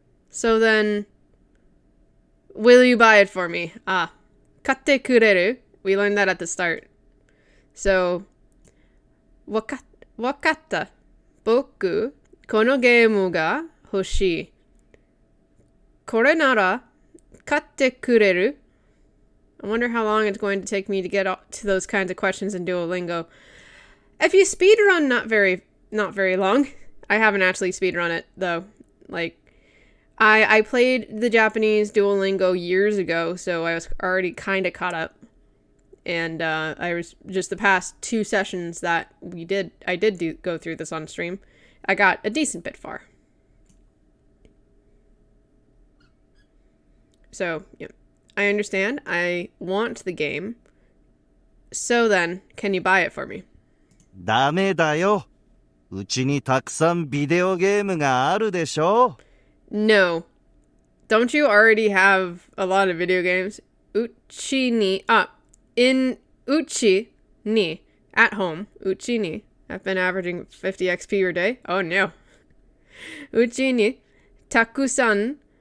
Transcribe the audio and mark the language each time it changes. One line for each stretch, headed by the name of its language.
English: So then, will you buy it for me?
Japanese: 買ってくれる.
English: We learned that at the start.
Japanese: So, わかった。僕、このゲームが欲しい。これなら買ってくれる?
English: I wonder how long it's going to take me to get to those kinds of questions in Duolingo. If you speedrun, not very long. I haven't actually speedrun it, though. Like, I played the Japanese Duolingo years ago, so I was already kind of caught up. And I was just the past 2 sessions that I did go through this on stream. I got a decent bit far. So, yeah. I understand. I want the game. So then, can you buy it for me?
Japanese: ダメだよ。うちにたくさんビデオゲームがあるでしょ。
English: No. Don't you already have a lot of video games?
Japanese: Uchi ni. In uchi ni.
English: At home.
Japanese: Uchi ni.
English: I've been averaging 50 XP per day. Oh no.
Japanese: Uchi ni. Takusan.